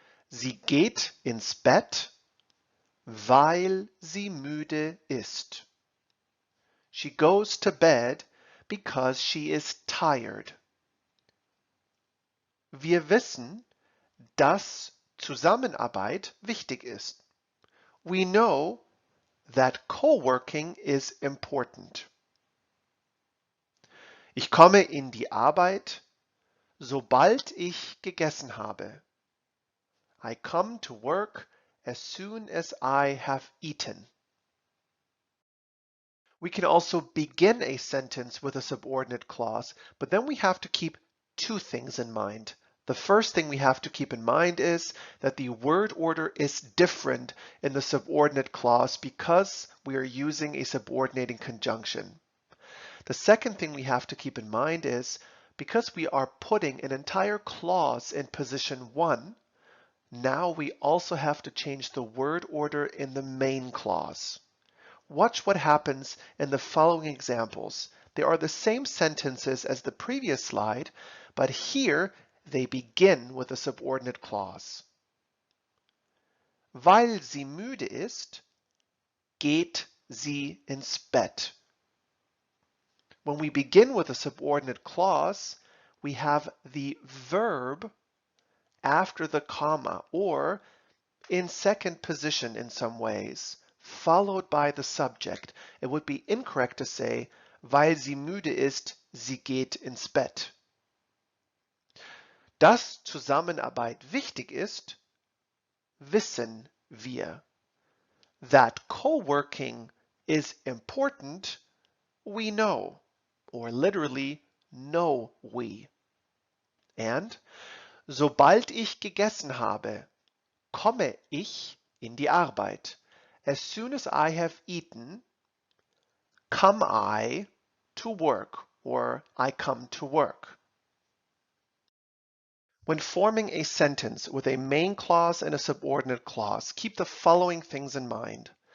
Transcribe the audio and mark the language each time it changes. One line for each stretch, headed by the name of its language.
German: Sie geht ins Bett, weil sie müde ist.
English: She goes to bed because she is tired.
German: Wir wissen, dass Zusammenarbeit wichtig ist.
English: We know that co-working is important.
German: Ich komme in die Arbeit, sobald ich gegessen habe.
English: I come to work as soon as I have eaten. We can also begin a sentence with a subordinate clause, but then we have to keep two things in mind. The first thing we have to keep in mind is that the word order is different in the subordinate clause because we are using a subordinating conjunction. The second thing we have to keep in mind is because we are putting an entire clause in position 1, now we also have to change the word order in the main clause. Watch what happens in the following examples. They are the same sentences as the previous slide, but here they begin with a subordinate clause.
German: Weil sie müde ist, geht sie ins Bett.
English: When we begin with a subordinate clause, we have the verb after the comma, or in second position in some ways, followed by the subject. It would be incorrect to say,
German: weil sie müde ist, sie geht ins Bett. Dass Zusammenarbeit wichtig ist, wissen wir.
English: That co-working is important, we know, or literally, know we.
German: And sobald ich gegessen habe, komme ich in die Arbeit.
English: As soon as I have eaten, come I to work, or I come to work. When forming a sentence with a main clause and a subordinate clause, keep the following things in mind.